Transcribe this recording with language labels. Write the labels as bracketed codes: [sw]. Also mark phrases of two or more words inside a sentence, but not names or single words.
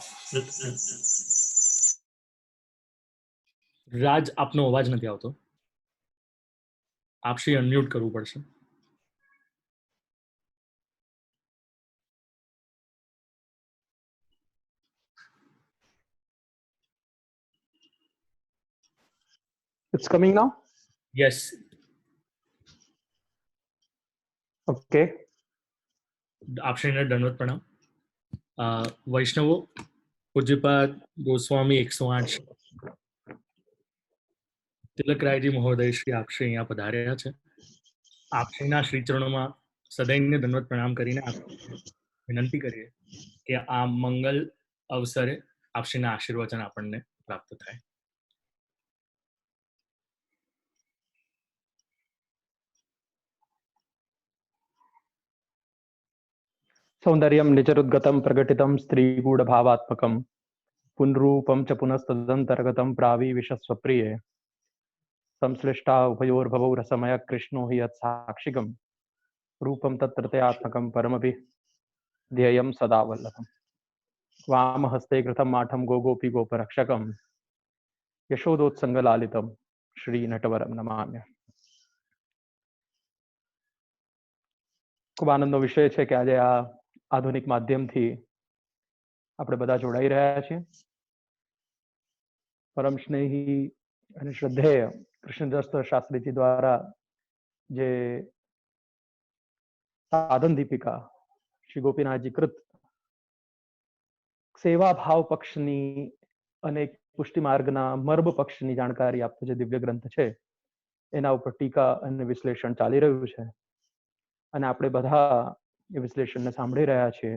[gu] રાજ, આપનો અવાજ નથી આવતો. આપ શ્રી અનમ્યુટ કરવું પડશે. [en] It's coming now? [gu] યસ. Okay. આપ શ્રીને દંડવત પ્રણામ. વૈષ્ણવો, પૂજ્યપાદ ગોસ્વામી 108 તિલકરાયજી મહોદય શ્રી આપ શ્રી અહીંયા પધાર્યા છે. આપ શ્રીના શ્રીચરણોમાં સદૈન્ય દંડવત પ્રણામ કરીને આપ વિનંતી કરીએ કે આ મંગલ અવસરે આપ શ્રીના આશીર્વચન આપણને પ્રાપ્ત થાય. [sa] सौंदर्यं निजरुद्गतं प्रकटितं स्त्रीगूढभावात्मकं पुनरूपं च पुनस्तदन्तर्गतं प्राविविशस्वप्रिये संश्लिष्टा उभयोर्भवौ रसमय कृष्णो हि यत्साक्षिकं रूपं तत्त्रयात्मकं परमपि ध्येयं सदा वल्लभम् वामहस्ते कृतं माठं गोगोपी गोपरक्षकं यशोदोत्सङ्गलालितं श्रीनटवरं नमाम्य. [gu] ખૂબ આનંદનો વિષય છે કે આજે આ આધુનિક માધ્યમથી આપણે બધા જોડાઈ રહ્યા છીએ. પરમ સ્નેહી અને શ્રદ્ધેય કૃષ્ણદાસ શાસ્ત્રીજી દ્વારા જે સાધન દીપિકા શ્રી ગોપીનાથજી કૃત સેવા ભાવ પક્ષની અને પુષ્ટિ માર્ગના મર્મ પક્ષની જાણકારી આપતો જે દિવ્ય ગ્રંથ છે એના ઉપર ટીકા અને વિશ્લેષણ ચાલી રહ્યું છે અને આપણે બધા એ વિશ્લેષણને સાંભળી રહ્યા છીએ.